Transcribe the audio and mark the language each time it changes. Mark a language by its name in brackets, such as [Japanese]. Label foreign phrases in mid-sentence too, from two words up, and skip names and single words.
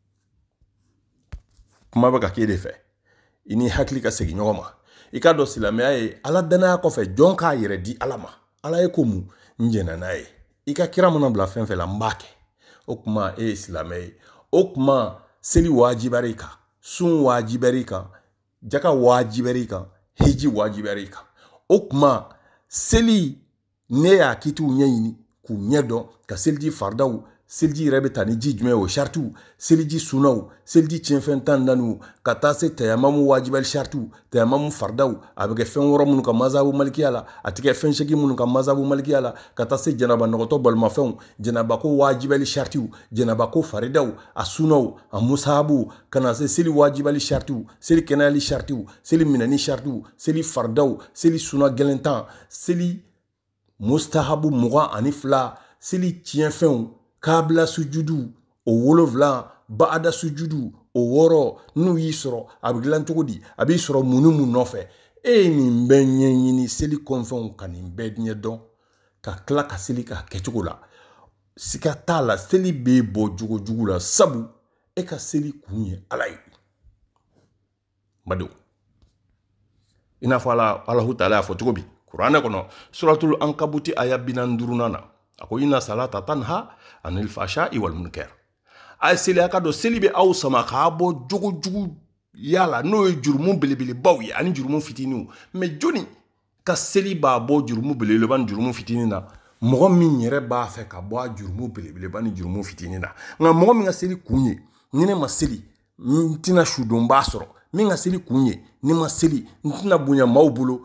[Bambara] kuma bɛ ka kɛ de fɛ i ni hakili ka segin ɲɔgɔn ma i k'a dɔn silamɛya ye Ala danaya kɔfɛ jɔn k'a yɛrɛ di Ala ma Ala ye ko mun n jɛna n'a ye i ka kira mana bila fɛn fɛn la n b'a kɛ o kuma e ye silamɛ ye o kuma seli wajibɛra i kan sun wajibɛra i kan jaka wajibɛra i kan hiji wajibɛra i kan o kuma seli ne y'a kitiw ɲɛɲini k'u ɲɛ dɔn ka seliji faridaw seliji yɛrɛ bɛ ta ni ji jumɛn o shartiw seliji sunaw seliji tiɲɛfɛn 14 ka taa se tayamamu wajibɛli shartiw tayamamu faridaw a bɛ kɛ fɛn wɔɔrɔ minnu ka mazabu malikiya la a tɛ kɛ fɛn segi minnu ka mazabu malikiya la ka taa se janaba nɔgɔtɔ balimafɛnw janabako wajibɛli shartiw janabako faridaw a sunaw a musahabu ka na se seli wajibɛli shartiw seli kɛnɛyali shartiw seli minɛni shartiw seli faridaw seli suna gɛlɛn tan seli mustahabu 22 seli tiɲɛfɛnw [Arabic] قبل سجود [Bambara] o 7 [Arabic] بعد سجود [Bambara] o 6 n'u y'i sɔrɔ a bɛ dilan cogo di a b'i sɔrɔ mun nɔfɛ e nin bɛɛ ɲɛɲini seli kɔnfɛnw ka nin bɛɛ ɲɛ dɔn ka tila ka seli k'a kɛcogo la siga t'a la seli b'e bɔ jogo la sabu e ka seli kun ye Ala ye badenw i n'a fɔ Alahu Ta'ala y'a fɔ cogo bi kuranɛ kɔnɔ suratul ankabuti aya 45 na a ko [Arabic] إن الصلاة تنهى عن الفحشاء والمنكر [Bambara] a ye seli a ka dɔn seli bɛ aw sama k'a bɔ jogo yala n'o ye jurumu belebelebaw ye ani jurumu fitiniw mais joni ka seli b'a bɔ jurumu belebeleba ni jurumu fitini na mɔgɔ min yɛrɛ b'a fɛ ka bɔ a jurumu belebeleba ni jurumu fitini na nka mɔgɔ min ka seli kun ye ni ne ma seli n tɛna sudon b'a sɔrɔ min ka seli kun ye ni ma seli n tɛna bonya maaw bolo